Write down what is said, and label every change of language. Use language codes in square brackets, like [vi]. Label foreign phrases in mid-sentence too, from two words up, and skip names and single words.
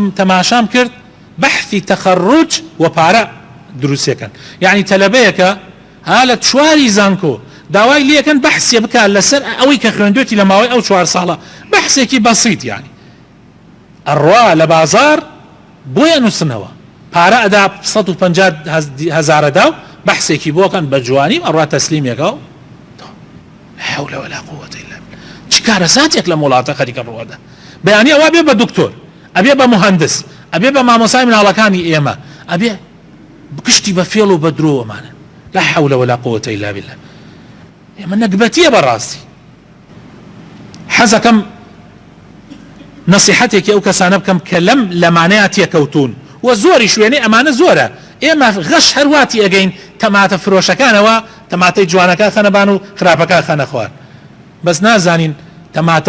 [ckb] تەماشام کرد بەحثی تەخەڕوج و پارە دروستەکەن یعنی تەلەبەیەکە ها لە چواری زانکۆ داوای لێکن بەحسێ بکات لەسەر ئەوەی کە خوێندوێتی لە ماوەی ئەو 4 ساڵە بەحسێکی بەسیط یعنی ئەڕوا لە بازار بۆیە نووسنەوە پارە ئەدا 150,000 و بەحسێکی بۆکەن بە جوانی ئەڕوا تەسلیمێکە و [ar] حول ولا قوة إلا بالله [ckb] چ کارەساتێک لە وڵاتە خەریکە ڕوەدا بەیانی ئەوە بێ بە دکتۆر ئەبێ بە مهندس ئەبێ بە مامۆسای مناڵەکانی ئێمە ئەبێ بکشتی بە فێڵ و بە درۆوەمانە [ar] لا حول ولا قوة إلا بالله [ckb] ئێمە نەکبەتیە بەڕاستی حەزەکەم نەسیحەتێکی ئەو کەسانە بکەم کە لەم لەمانەیە تێکەوتون و زۆری شوێنەی ئەمانە زۆرە ئێمە غەش هەرواتی ئەگەین تەماتە فرۆشەکانەوە تەماتەی جوانەکە خەنەبان و خراپەکە خەنە خوار بەس نازانین تەماتە